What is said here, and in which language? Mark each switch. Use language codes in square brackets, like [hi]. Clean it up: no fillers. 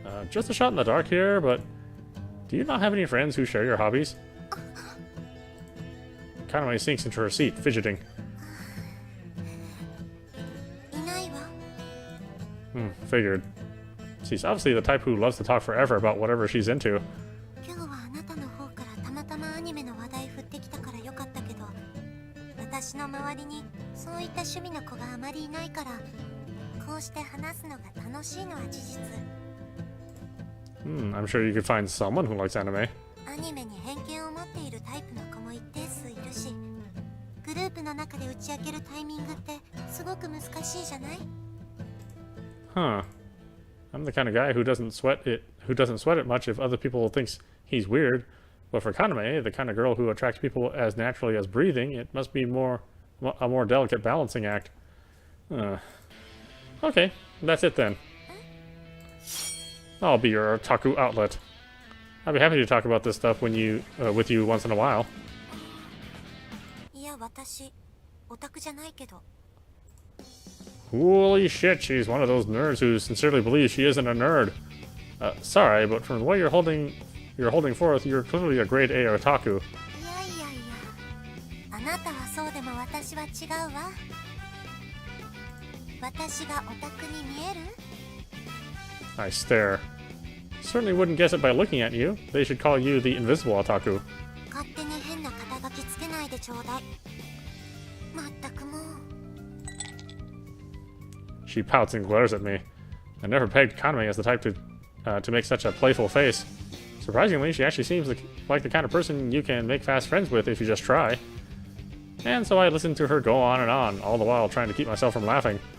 [en] Just a shot in the dark here, but do you not have any friends who share your hobbies? Kaname sinks into her seat, fidgeting. [ja] いないわ。 [en] Figured. She's obviously the type who loves to talk forever about whatever she's into. [ja] 今日はあなたの方からたまたまアニメの話題振ってきたからよかったけど、私の周りにそういった趣味の子があまりいないから、こうして話すのが楽しいのは事実。 [en] I'm sure you could find someone who likes anime. [ja] アニメに偏見を持っているタイプの子も一定数いるし、グループの中で打ち明けるタイミングってすごく難しいじゃない？ [en] Huh. I'm the kind of guy who doesn't sweat it much if other people thinks he's weird. But for Kaname, the kind of girl who attracts people as naturally as breathing, it must be a more delicate balancing act. Okay, that's it then. I'll be your otaku outlet. I'll be happy to talk about this stuff with you once in a while. [ja] いや、私、オタクじゃないけど。 [en] Holy shit, she's one of those nerds who sincerely believes she isn't a nerd. Sorry, but from the way you're holding forth, you're clearly a grade A otaku. [ja] いやいやいや、あなたはそうでも私は違うわ。私がオタクに見える？ [en] I stare. Certainly wouldn't guess it by looking at you. They should call you the invisible otaku. [ja] 勝手に変な肩書きつけないでちょうだい。まったくもう。 [en] She pouts and glares at me. I never pegged Kaname as the type to make such a playful face. Surprisingly, she actually seems like the kind of person you can make fast friends with if you just try. And so I listened to her go on and on, all the while trying to keep myself from laughing.